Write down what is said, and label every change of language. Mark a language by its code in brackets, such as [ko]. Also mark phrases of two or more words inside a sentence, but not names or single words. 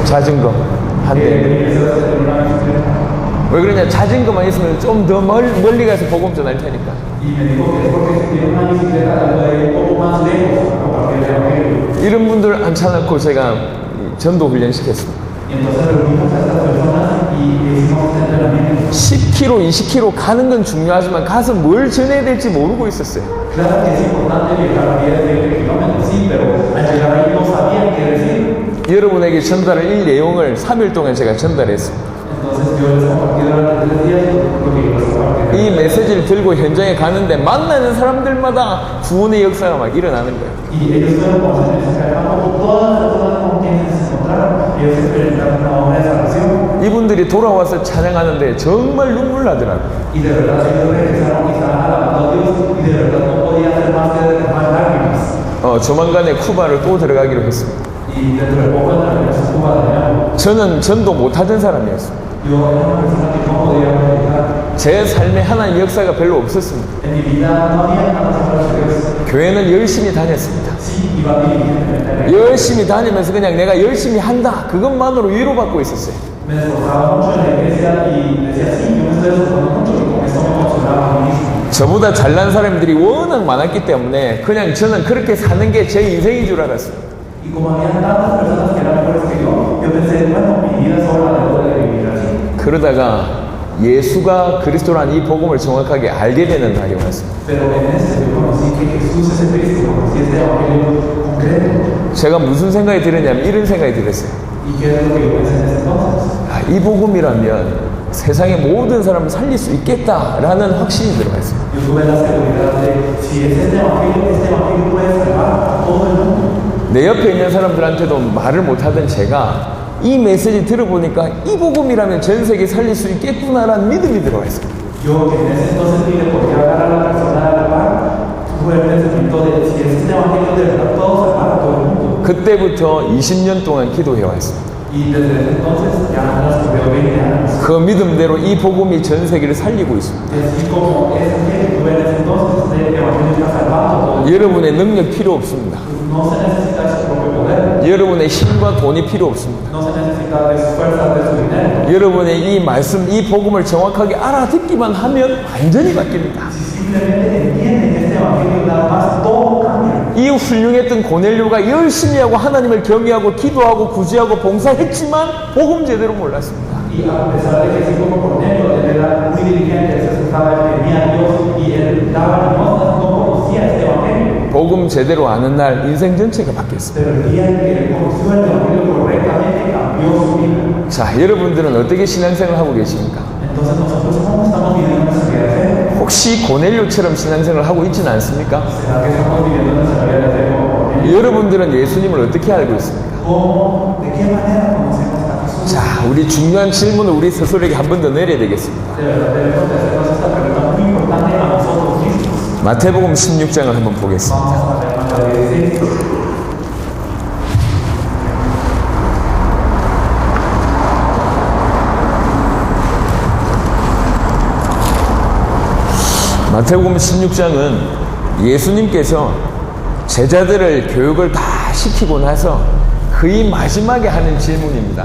[ko] 자전거 한 대. [es] mi deseo es tener una bicicleta. [ko] 왜 그러냐? 자전거만 있으면 좀 더 멀리 가서 복음 전할 테니까. [es] Y me dijo que es porque si tiene una bicicleta, puede ir un poco más lejos a compartir el evangelio. [ko] 이런 분들 앉혀놓고 제가 전도 훈련 시켰습니다. [es] Y entonces reunimos a estas personas y hicimos este entrenamiento. [ko] 10km, 20km 가는 건 중요하지만 가서 뭘 전해야 될지 모르고 있었어요. [es] Claro que es importante llegar a 10, 20 kilómetros, sí, pero al llegar ahí no sabían qué decir. [ko] 여러분에게 전달할 이 내용을 3일 동안 제가 전달했습니다. [es] Entonces yo les compartí durante 3 días lo que yo les compartí. [ko] 이 메시지를 들고 현장에 가는데 만나는 사람들마다 구원의 역사가 막 일어나는 거예요. [es] Y ellos fueron con el mensaje de Pablo, todas las personas con quienes se encontraron, ellos experimentaron una obra de salvación. [ko] 이분들이 돌아와서 찬양하는데 정말 눈물 나더라고요. [es] Y de verdad ellos regresaron y estaban alabando a Dios y de verdad no podía hacer más que derramar lágrimas. [ko] 조만간에 쿠바를 또 들어가기로 했습니다. [es] Y dentro de poco entraremos a Cuba de nuevo. [ko] 저는 전도 못하던 사람이었습니다. [es] Yo era una persona que no podía predicar. [ko] 제 삶에 하나님 역사가 별로 없었습니다. [es] En mi vida no había tantas obras de Dios. [ko] 교회는 열심히 다녔습니다. [es] Sí, iba diligentemente. [ko] 열심히 다니면서 그냥 내가 열심히 한다. 그것만으로 위로받고 있었어요. [es] Me esforzaba mucho en la iglesia y decía, sí, yo me estoy esforzando mucho y con eso me consolaba a mí mismo. [ko] 저보다 잘난 사람들이 워낙 많았기 때문에 그냥 저는 그렇게 사는 게 제 인생인 줄 알았어요. [es] Y como había tantas personas que eran mejores que yo pensé, bueno, mi vida sola debo de vivir así. [ko] 그러다가 예수가 그리스도라는 이 복음을 정확하게 알게 되는 날이 왔습니다. [es] Pero en ese yo conocí que Jesús es el Cristo, conocí este evangelio concreto. [ko] 제가 무슨 생각이 들었냐면 이런 생각이 들었어요. [es] ¿Y qué es lo que yo pensé en ese entonces? [ko] 이 복음이라면 세상의 모든 사람을 살릴 수 있겠다라는 확신이 들어가 있어요. [es] Yo tuve la seguridad de, si es este evangelio puede salvar a todo el mundo. [ko] 내 옆에 있는 사람들한테도 말을 못하던 제가 이 메시지 들어보니까 이 복음이라면 전 세계 살릴 수 있겠구나라는 믿음이 들어가 있어요. [es] Yo que en ese entonces ni le podía hablar a la persona de la par, tuve el pensamiento de, si es este evangelio de verdad puedo salvar a todo el mundo. [ko] 그때부터 20년 동안 기도해 왔습니다. [es] Y desde ese entonces ya transcurrió 20 años. [ko] 그 믿음대로 이 복음이 전 세계를 살리고 있습니다. [es] Y así como ese que tuve en ese entonces, este evangelio está salvando a todo el mundo. [ko] 여러분의 능력 필요 없습니다. [es] No se necesita su propio poder. [ko] 여러분의 힘과 돈이 필요 없습니다. [es] No se necesita de sus fuerzas, de su dinero. [ko] 여러분의 이 말씀, 이 복음을 정확하게 알아듣기만 하면 완전히 바뀝니다. [es] Si simplemente entienden este evangelio, nada más todo cambia. [ko] 이 훌륭했던 고넬료가 열심히 하고 하나님을 경외하고 기도하고 구제하고 봉사했지만 복음 제대로 몰랐습니다. [es] Y a pesar de que así como Cornelio, él era muy diligente, él se acercaba, él temía a Dios y él daba limosnas, no conocía este evangelio. [ko] 복음 복음 제대로 아는 날 인생 전체가 바뀌었습니다. [es] Pero el día en que conoció el Evangelio correctamente cambió su vida. [ko] 자, 여러분들은 어떻게 신앙생활을 하고 계십니까? [es] Entonces nosotros, ¿cómo estamos viviendo nuestra vida de fe? [ko] 혹시 고넬료처럼 신앙생활을 하고 있지는 않습니까? [es] ¿Será que estamos viviendo nuestra vida de fe como Cornelio? [ko] 여러분들은 예수님을 어떻게 알고 있습니까? [es] ¿Cómo? ¿De qué manera conocemos a Jesús? [ko] 자, 우리 중요한 질문을 우리 스스로에게 한 번 더 내려야 되겠습니다. [es] De verdad debemos de hacernos esta pregunta muy importante a nosotros mismos. [ko] 마태복음 16장을 한번 보겠습니다. [es] Vamos a ver Mateo 16. [ko] 마태복음 16장은 예수님께서 제자들을 교육을 다 시키고 나서 거의 마지막에 하는 질문입니다.